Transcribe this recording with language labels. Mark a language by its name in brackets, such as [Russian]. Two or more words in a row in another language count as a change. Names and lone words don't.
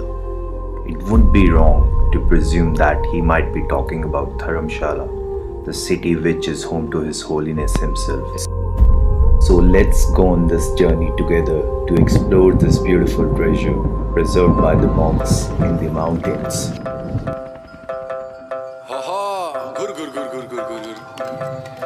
[English] It wouldn't be wrong to presume that he might be talking about Dharamshala, the city which is home to His Holiness himself. So let's go on this journey together to explore this beautiful treasure preserved by the monks in the mountains. Haha, gur gur gur gur gur gur gur.